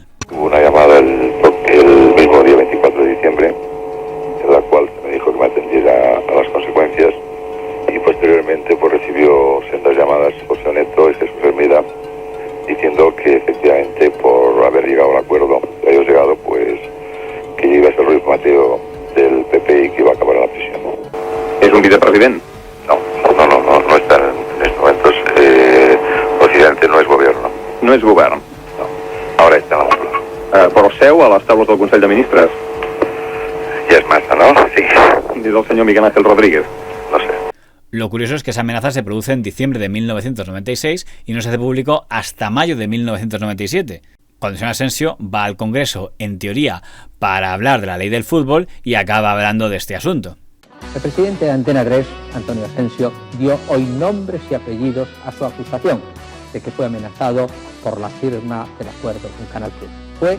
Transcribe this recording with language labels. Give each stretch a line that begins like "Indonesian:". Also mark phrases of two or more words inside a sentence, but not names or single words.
Spanish: Hubo una llamada el mismo día 24 de diciembre en la cual se me dijo que me atendiera a las consecuencias y posteriormente pues recibí recibió sendas llamadas José Oneto y Jesús Hermida diciendo que efectivamente por haber llegado a un acuerdo que ellos llegado, pues que iba a ser el diplomático del PP y que iba a acabar en la prisión. ¿Es un vicepresidente? No está en estos momentos. Occidente no es gobierno.
Catalan: No és govern? No.
Spanish: Ahora está en la Moncloa.
Catalan: Però seu a les taules del Consell de Ministres? Ja és massa, ¿no? Sí. Diu el senyor Miguel Ángel Rodríguez.
Spanish: No sé. Lo curioso es que esa amenaza se produce en diciembre de 1996 y no se hace público hasta mayo de 1997, cuando el señor Asensio va al Congreso, en teoría, para hablar de la ley del fútbol y acaba hablando de este asunto. El presidente de Antena 3, Antonio Asensio, dio hoy nombres y apellidos a su acusación de que fue amenazado por la firma del acuerdo con Canal Plus.